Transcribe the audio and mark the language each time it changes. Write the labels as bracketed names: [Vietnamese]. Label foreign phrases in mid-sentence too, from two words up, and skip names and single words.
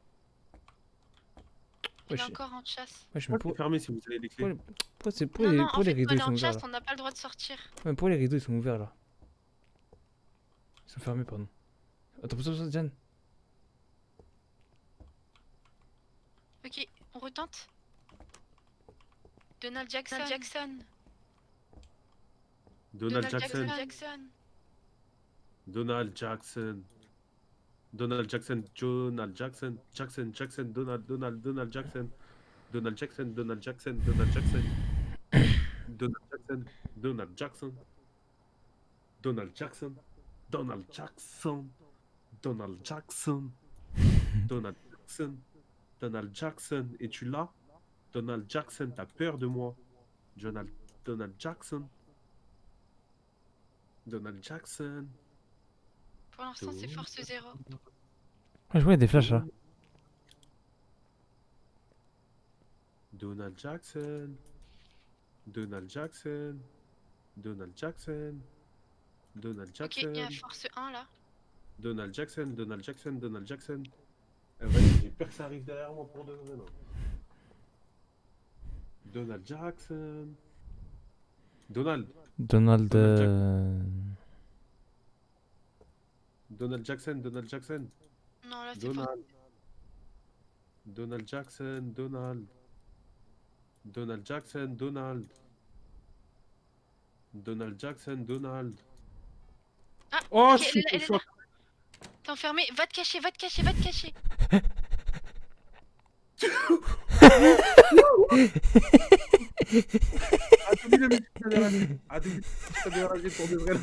[French] Elle est Wesh, encore en chasse. wesh, Pourquoi mais c'est fermé si vous avez les clés? pourquoi c'est Non, non, en pourquoi les fait, rideaux quand elle ils est sont en ouverts chasse, là? on n'a pas le droit de sortir. Ouais, pourquoi les rideaux ils sont ouverts là? Ils sont fermés, pardon. Attends, pousse sur Jen. Ok, on retente. Donald Jackson. Donald Jackson. Jackson. Donald Jackson. Donald Jackson. Donald Jackson. Jackson. Donald Jackson. Donald Jackson. Donald Jackson. Donald Jackson. Donald Jackson. Donald Jackson. Donald Jackson. Donald Jackson. Donald Jackson. Donald Jackson. Donald Jackson. Es-tu là? Donald Jackson, t'as peur de moi? Donald Jackson. Donald Jackson. Pour l'instant, c'est force 0. Ouais, je vois, il y a des flashs là. Donald Jackson. Donald Jackson. Donald Jackson. Donald Ok, il y a Jackson. force 1 là. Donald Jackson. Donald Jackson. Donald Jackson. Vas-y, j'ai peur que ça arrive derrière moi pour de vrai. Non. Donald Jackson. Donald. Donald. Donald Donald Jackson, Donald Jackson. Non, là, c'est fort. Donald. Donald Jackson, Donald. Donald Jackson, Donald. Donald Jackson, Donald. Ah, Oh, ok, je elle suis est là, elle est là. T'es enfermé. Va te cacher, va te cacher, va te cacher. Pour de vrai.